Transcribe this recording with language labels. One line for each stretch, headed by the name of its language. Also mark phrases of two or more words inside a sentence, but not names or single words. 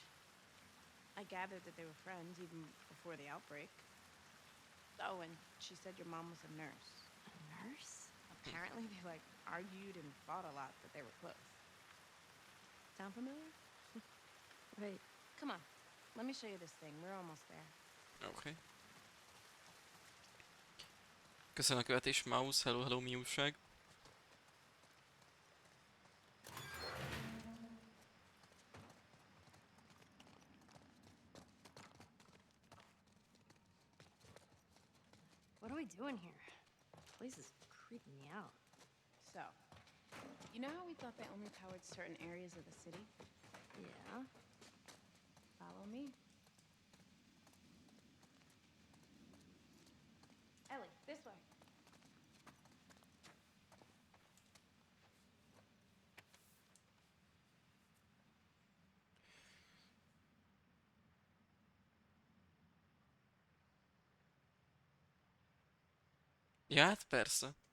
English: I gathered that they were friends even before the outbreak. Oh, and she said your mom was a nurse. A nurse? Apparently they argued and fought a lot, but they were close. Sound familiar? Right. Come on. Let me show you this thing. We're almost there.
Hungarian: Oké. Köszönöm a követés, Mouse. Hello, hello, mi újság?
English: What are we doing here? This place is creeping me out. So, you know how we thought they only powered certain areas of the city? Yeah. Follow me. Ellie, this way.
Hungarian: Ja, hát persze.